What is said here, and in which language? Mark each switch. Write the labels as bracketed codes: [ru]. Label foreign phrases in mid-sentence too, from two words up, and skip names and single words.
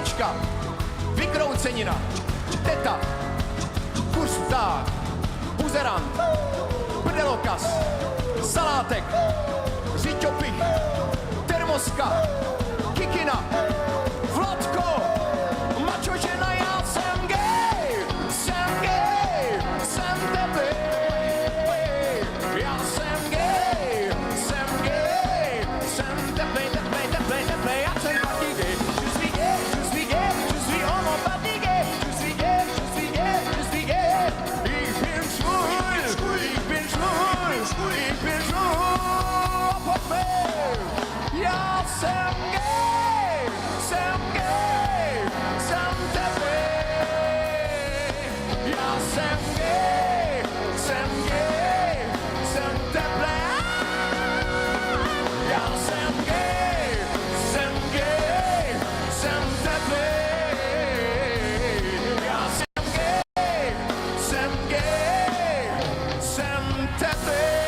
[cs] Hlavička, vykroucenina, teta, kuřták, buzerant, prdelokaz, salátek, řiťopich, termoska, kikina, Vladko, mačo žena, já jsem gay, jsem gay, jsem teplý, já jsem gay, jsem gay, jsem teplý, teplý, teplý, teplý, já jsem taky gay, [fr] je suis gay, je suis gay, je suis homopathie gay, je suis gay, je suis gay, je suis gay, [de] ich bin schwul, ich bin schwul, ich bin schwul, [cs] já jsem gay, jsem gay, jsem teplý, já jsem gay, jsem gay, jsem teplý, já jsem gay, jsem gay, jsem teplý, já jsem gay, jsem gay, jsem teplý.